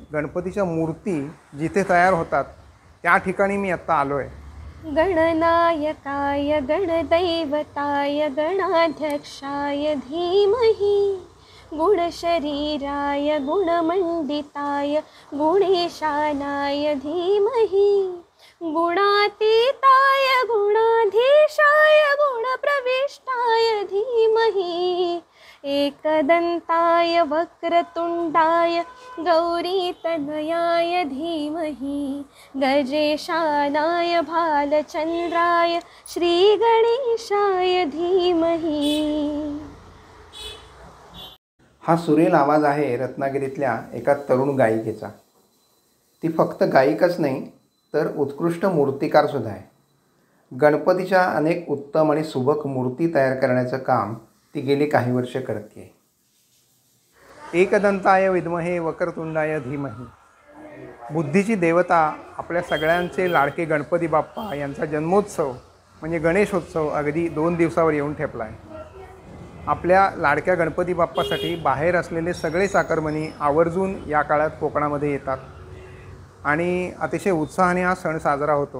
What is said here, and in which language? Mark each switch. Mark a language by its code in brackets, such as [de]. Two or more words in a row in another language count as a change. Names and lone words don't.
[mr] गणपतीच्या मूर्ती जिथे तयार होतात त्या ठिकाणी मी आत्ता आलो आहे. [sa] गणनायकाय गणदैवताय गणाध्यक्षाय धीमहि गुणशरीराय गुणमण्डिताय गुणेशानाय धीमहि गुणातीताय गुणाधीशाय गुणप्रविष्टाय धीमहि एकदन्ताय वक्रतुण्डाय गौरीतनयाय धीमहि गजेशानाय भालचन्द्राय श्रीगणेशाय धीमहि. [mr] हा सुरेल आवाज आहे रत्नागिरीतल्या एका तरुण गायिकेचा. ती फक्त गायिकच नाही तर उत्कृष्ट मूर्तिकारसुद्धा आहे. गणपतीच्या अनेक उत्तम आणि सुबक मूर्ती तयार करण्याचं काम ती गेली काही वर्ष करते. [sa] एकदंताय विद्महे वक्रतुंडाय धीमहि. [mr] बुद्धीची देवता आपल्या सगळ्यांचे लाडके गणपती बाप्पा यांचा जन्मोत्सव म्हणजे गणेशोत्सव अगदी 2 दिवसावर येऊन ठेपला आहे. आपल्या लाडक्या गणपती बाप्पासाठी बाहेर असलेले सगळे चाकरमनी आवर्जून या काळात कोकणामध्ये येतात आणि अतिशय उत्साहाने हा सण साजरा होतो.